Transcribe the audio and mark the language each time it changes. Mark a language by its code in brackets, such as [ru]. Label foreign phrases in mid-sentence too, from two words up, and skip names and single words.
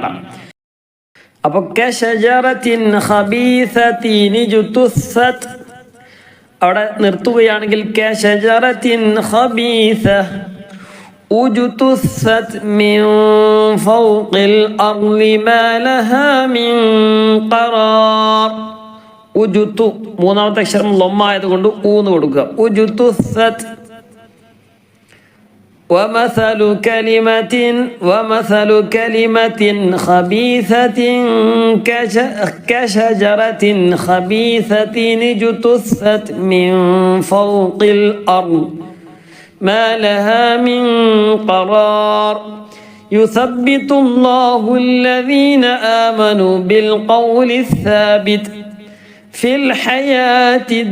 [ar] അപ്പൊ كشجرة خبيثة اجتثت [ml] അവിടെ നിർത്തുകയാണെങ്കിൽ [ar] كشجرة خبيثة اجتثت من فوق الأرض ما لها من قرار. [ml] ഉജുത്തു മൂന്നാമത്തെ അക്ഷരം ലൊമ്മായതുകൊണ്ട് ഊന്ന് കൊടുക്കുക. [ar] ഉജുതുസ്സത് ومثل كلمة خبيثة كشجرة خبيثة اجتثت من فوق الأرض ما لها من قرار يثبت الله الذين آمنوا بالقول الثابت في الحياة